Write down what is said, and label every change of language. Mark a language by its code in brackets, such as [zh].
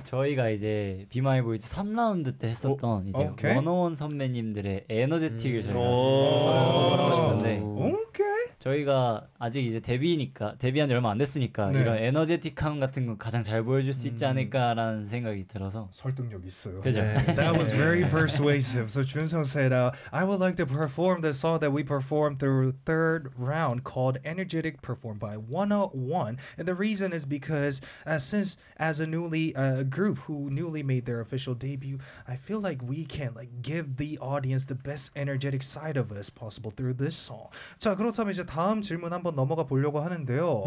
[ko] 저희가 이제 Be My Boys 3라운드 때 했었던 이제 101 선배님들의 에너제틱을 저희가 하고 싶은데 [en] 오케이. [ko] 저희가 아직 이제 데뷔니까 데뷔한 지 얼마 안 됐으니까 네. 이런 에너제틱함 같은 거 가장 잘 보여줄 수 있지 않을까라는 생각이 들어서 설득력 있어요. 그죠? 네. [en] That was very persuasive. So Junsung said, "I would like to perform the song that we performed through third round called Energetic, performed by 101. And the reason is because since as a newly group who newly made their official debut, I feel like we can like give the audience the best energetic side of us possible through this song." [ko] 자 그렇다면 이제 다음 질문 한번 넘어가 보려고 하는데요.